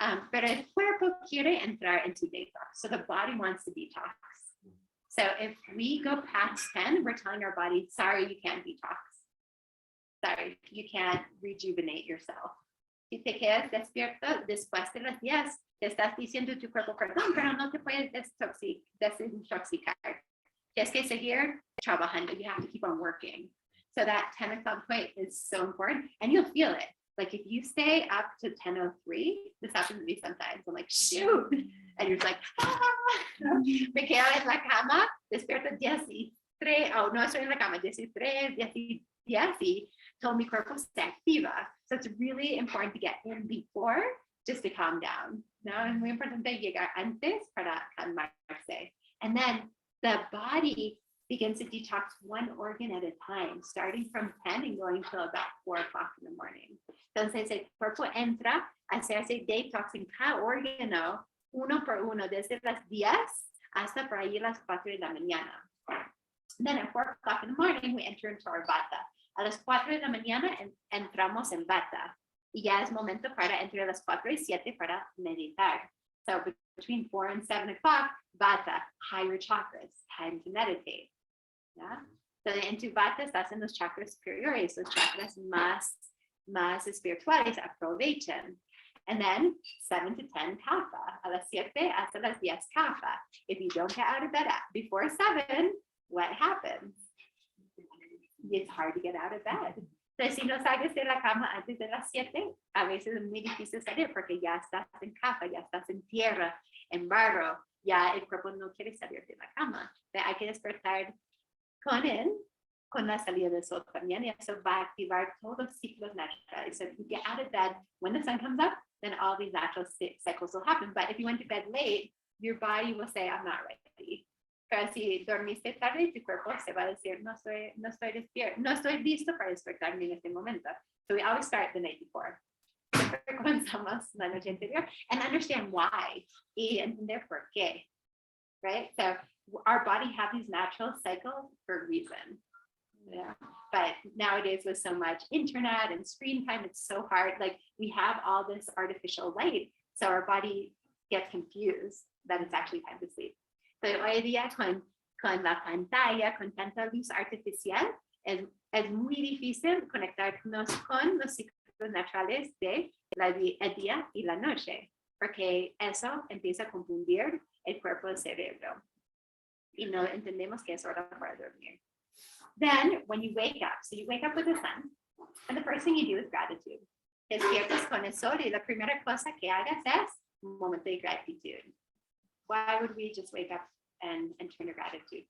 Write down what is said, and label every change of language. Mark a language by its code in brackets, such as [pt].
[es] Pero el cuerpo quiere entrar [en] into [es] detox. [en] So the body wants to detox. So if we go past 10, we're telling our body, sorry, you can't detox. Sorry, you can't rejuvenate yourself. [es] Si te quedas despierto después de las 10, te estás diciendo a tu cuerpo, perdón, pero no te puedes desintoxicar. Tienes que seguir trabajando. [en] You have to keep on working. So that 10 o'clock point is so important, and you'll feel it. Like if you stay up to 10:03, this happens to me sometimes. I'm like, shoot, and you're like, [es] me quedo en la cama, despierto 13, oh, no estoy en la cama, 13, 10, y todo mi cuerpo se activa. [en] So it's really important to get in before, just to calm down. [es] No, es muy importante llegar antes para calmarse. [en] And then the body begins to detox one organ at a time, starting from 10 and going till about 4 o'clock in the morning. [es] Entonces el cuerpo entra a hacerse detox en cada órgano, uno por uno, desde las 10 hasta por ahí las 4 de la mañana. [en] Then at 4 o'clock in the morning, we enter into our vata. [es] A las 4 de la mañana entramos en vata. Y ya es momento para entre las 4 y 7 para meditar. [en] So between 4 and 7 o'clock, vata, higher chakras, time to meditate. Yeah? [es] So en tu vata estás en los chakras superiores, los chakras más espirituales, aprovechen. [en] And then 7 to 10 kapha, [es] a las 7 hasta las 10 kapha. [en] If you don't get out of bed before 7, what happens? It's hard to get out of bed. [es] Entonces, si no sales de la cama antes de las 7, a veces es muy difícil salir porque ya estás en kapha, ya estás en tierra, en barro, ya el cuerpo no quiere salir de la cama. Hay que despertar con la salida del sol también, y eso va a activar todos los ciclos naturales. [en] So if you get out of bed when the sun comes up, then all these natural cycles will happen. But if you went to bed late, your body will say, I'm not ready. [es] Pero si dormiste tarde, tu cuerpo se va a decir, no estoy despierto, no estoy listo para despertarme en este momento. [en] So we always start the night before. [es] Comenzamos la noche anterior [en] and understand why [es] y entender por qué, [en] right? So our body have these natural cycles for a reason. Yeah. But nowadays with so much internet and screen time, it's so hard. Like we have all this artificial light, so our body gets confused that it's actually time to sleep. [es] So hoy día con la pantalla, con tanta luz artificial, es muy difícil conectarnos con los ciclos naturales de el día y la noche, porque eso empieza a confundir el cuerpo y el cerebro. Y no entendemos que es hora para dormir. [en] Then when you wake up, so you wake up with the sun, and the first thing you do is gratitude. [es] Despiertas con el sol y la primera cosa que hagas es un momento de gratitud. [en] Why would we just wake up and turn to gratitude?